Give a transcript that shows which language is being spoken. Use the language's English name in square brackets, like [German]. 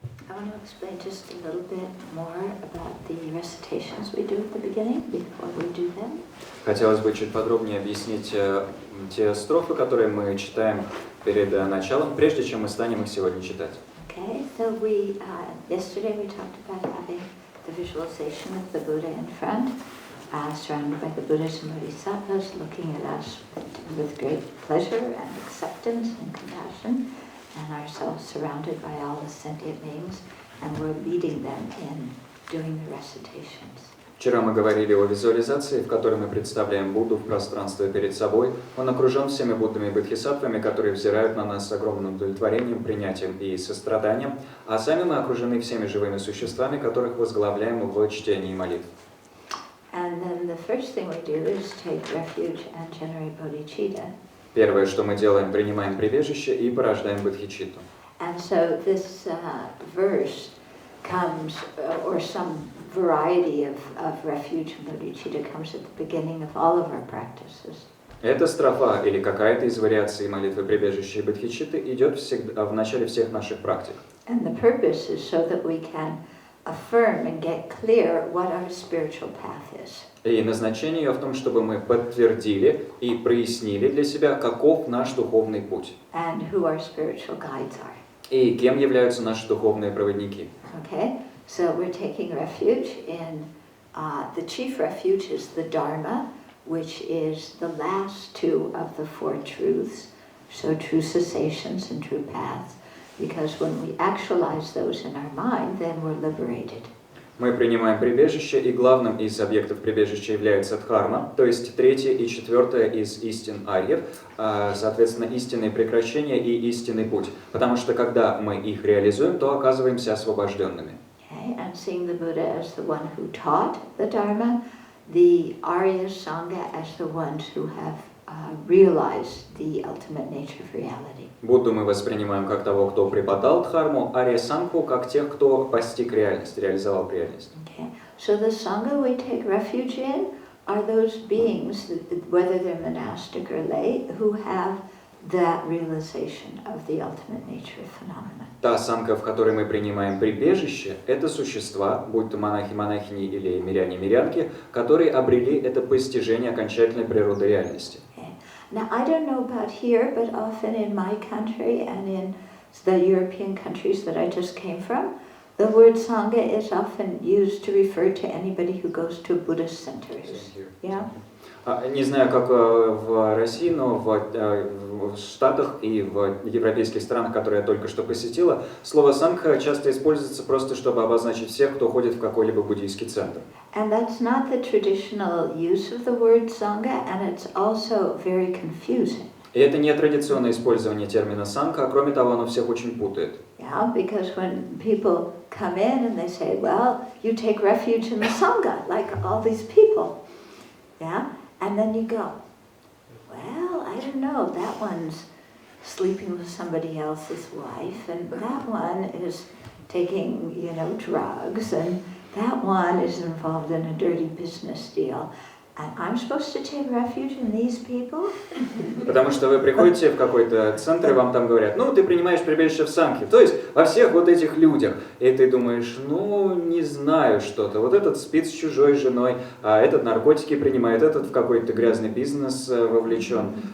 [English] want to explain just a little bit more about the recitations we do at the beginning before we do them. [Russian] Хотелось бы чуть подробнее объяснить те строфы, которые мы читаем перед началом, прежде чем мы станем их сегодня читать. [English] Okay, so yesterday we talked about having the visualization of the Buddha in front, surrounded by the Buddhas and Bodhisattvas, looking at us with great pleasure and acceptance and compassion, and ourselves surrounded by all the sentient beings, and we're leading them in doing the recitations. [Russian] Вчера мы говорили о визуализации, в которой мы представляем Будду в пространстве перед собой. Он окружен всеми Буддами и Бодхисаттвами, которые взирают на нас с огромным удовлетворением, принятием и состраданием, а сами мы окружены всеми живыми существами, которых возглавляем в чтении молитв. [English] And then the first thing we do is take refuge and generate bodhicitta. [Russian] Первое, что мы делаем, принимаем прибежище и порождаем бодхичитту. [English] And so this verse comes, or some variety of refuge and bodhicitta comes at the beginning of all of our practices. [Russian] Эта строфа или какая-то из вариаций молитвы прибежища и бодхичитты идет всегда в начале всех наших практик. [English] And the purpose is so that we can affirm and get clear what our spiritual path is. [Russian] И назначение ее в том, чтобы мы подтвердили и прояснили для себя, каков наш духовный путь. [English] And who our spiritual guides are. [Russian] И кем являются наши духовные проводники. [English] Okay, so we're taking refuge in the chief refuge is the Dharma, which is the last two of the four truths, so true cessations and true paths, because when we actualize those in our mind, then we're liberated. [Russian] Мы принимаем прибежище, и главным из объектов прибежища является дхарма, то есть третье и четвертое из истин арьев, соответственно, истинные прекращения и истинный путь, потому что когда мы их реализуем, то оказываемся освобожденными. [English] Okay, and seeing the Buddha as the one who taught the Dharma, the Arya Sangha as the ones who have realized the ultimate nature of reality. [Russian] Будду мы воспринимаем как того, кто преподал дхарму, ария сангху как тех, кто постиг реальность, реализовал реальность. [English] Okay, so the Sangha we take refuge in are those beings, whether they're monastic or lay, who have that realization of the ultimate nature of phenomena. [Russian] Та сангха, в которой мы принимаем прибежище, это существа, будь то монахи, монахини или миряне, мирянки, которые обрели это постижение окончательной природы реальности. [English] Now, I don't know about here, but often in my country and in the European countries that I just came from, the word Sangha is often used to refer to anybody who goes to Buddhist centers. Yeah? [Russian] Не знаю, как в России, но в Штатах и в европейских странах, которые я только что посетила, слово «сангха» часто используется просто, чтобы обозначить всех, кто ходит в какой-либо буддийский центр. [English] And that's not the traditional use of the word Sangha, and it's also very confusing. [Russian] И это не традиционное использование термина «сангха», а кроме того, оно всех очень путает. [English] Yeah, because when people come in and they say, well, you take refuge in the Sangha, like all these people, yeah? And then you go, well, I don't know, that one's sleeping with somebody else's wife, and that one is taking, drugs, and that one is involved in a dirty business deal. And I'm supposed to take refuge in these people? [Russian] Потому что вы приходите в какой-то центр, и вам там говорят, ты принимаешь прибежище в сангхе, то есть во всех вот этих людях. И ты думаешь, не знаю что-то. Вот этот спит с чужой женой, а этот наркотики принимает, этот в какой-то грязный бизнес вовлечен.